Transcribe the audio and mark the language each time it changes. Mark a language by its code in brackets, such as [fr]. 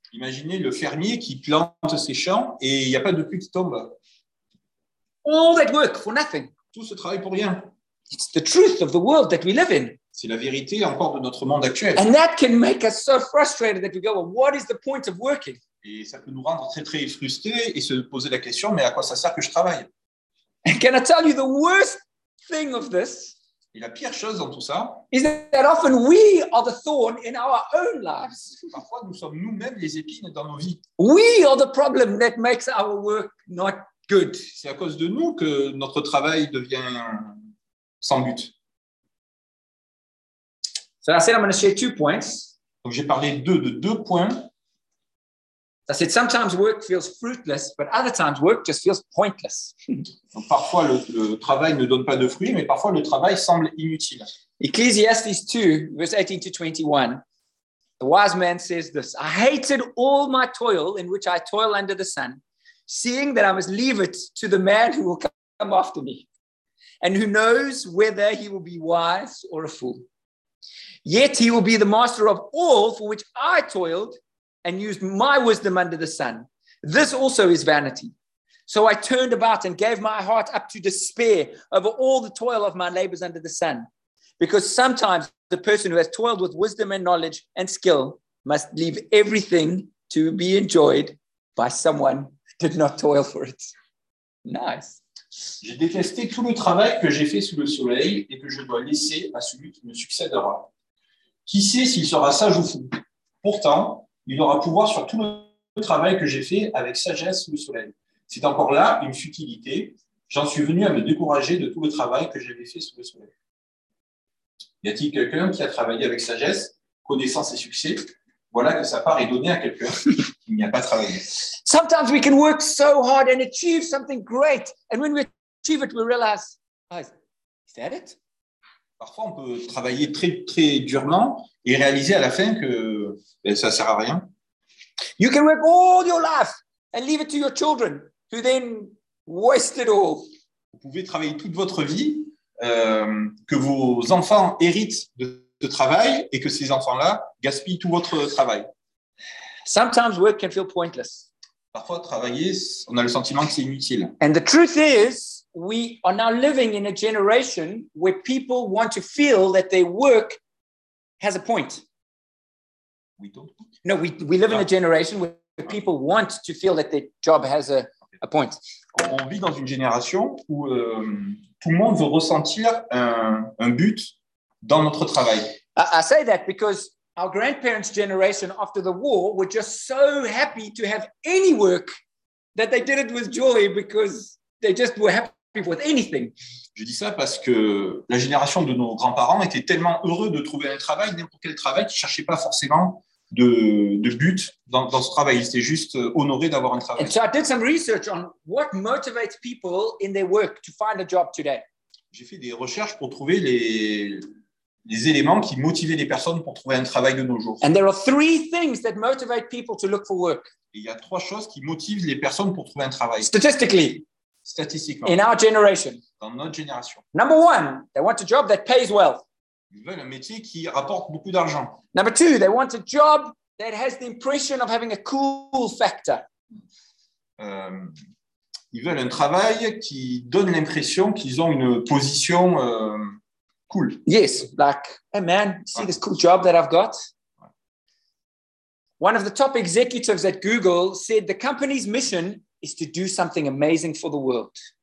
[fr] Imaginez le fermier qui plante ses champs et il n'y a pas de pluie qui tombe. [en] All that work for nothing. [fr] Tout ce travail pour rien. [en] It's the truth of the world that we live in. [fr] C'est la vérité encore de notre monde actuel. [en] And that can make us so frustrated that we go, well, what is the point of working? [fr] Et ça peut nous rendre très très frustrés et se poser la question, mais à quoi ça sert que je travaille? [en] And can I tell you the worst thing of this, [fr] et la pire chose dans tout ça, [en] is that often we are the thorn in our own lives. [fr] Parfois, nous sommes nous-mêmes les épines dans nos vies. [en] We are the problem that makes our work not good. [fr] C'est à cause de nous que notre travail devient sans but. [en] So I said I'm going to share 2 points. [fr] Donc j'ai parlé de deux points. [en] I said sometimes work feels fruitless, but other times work just feels pointless. [fr] Donc parfois le travail ne donne pas de fruits, mais parfois le travail semble inutile. [en] Ecclesiastes 2, verse 18 to 21. The wise man says this: I hated all my toil in which I toil under the sun, seeing that I must leave it to the man who will come after me, and who knows whether he will be wise or a fool. Yet he will be the master of all for which I toiled and used my wisdom under the sun. This also is vanity. So I turned about and gave my heart up to despair over all the toil of my labors under the sun. Because sometimes the person who has toiled with wisdom and knowledge and skill must leave everything to be enjoyed by someone who did not toil for it. Nice. [fr] J'ai détesté tout le travail que j'ai fait sous le soleil et que je dois laisser à celui qui me succédera. Qui sait s'il sera sage ou fou? Pourtant, il aura pouvoir sur tout le travail que j'ai fait avec sagesse sous le soleil. C'est encore là une futilité. J'en suis venu à me décourager de tout le travail que j'avais fait sous le soleil. Y a-t-il quelqu'un qui a travaillé avec sagesse, connaissance et succès? Voilà que sa part est donnée à quelqu'un qui n'y a pas travaillé. [en] Sometimes we can work so hard and achieve something great, and when we achieve it, we realize, guys, is that it? [fr] Parfois, on peut travailler très très durement et réaliser à la fin que ben, ça sert à rien. [en] You can work all your life and leave it to your children, who then waste it all. [fr] Vous pouvez travailler toute votre vie, que vos enfants héritent de ce travail et que ces enfants-là gaspillent tout votre travail. [en] Sometimes work can feel pointless. [fr] Parfois, travailler, on a le sentiment que c'est inutile. [en] And the truth is, we are now living in a generation where people want to feel that their work has a point. We don't. No, we live in a generation where people want to feel that their job has a point. [fr] On vit dans une génération où tout le monde veut ressentir un but dans notre travail. [en] I say that because our grandparents' generation after the war were just so happy to have any work that they did it with joy because they just were happy with anything. [fr] Je dis ça parce que la génération de nos grands-parents était tellement heureux de trouver un travail, n'importe quel travail, qu'ils ne cherchaient pas forcément de but dans ce travail. Ils étaient juste honorés d'avoir un travail. [en] And so I did some research on what motivates people in their work to find a job today. [fr] J'ai fait des recherches pour trouver les éléments qui motivaient les personnes pour trouver un travail de nos jours. [en] And there are 3 things that motivate people to look for work. [fr] Et il y a 3 choses qui motivent les personnes pour trouver un travail. Statistiquement. [en] In our generation. [fr] Dans notre génération. [en] Number 1, they want a job that pays well. [fr] Ils veulent un métier qui rapporte beaucoup d'argent. [en] Number 2, they want a job that has the impression of having a cool factor. [fr] Ils veulent un travail qui donne l'impression qu'ils ont une position cool. [en] Yes, like, hey man, see this cool job that I've got? One of the top executives at Google said the company's mission is to do something amazing for the world.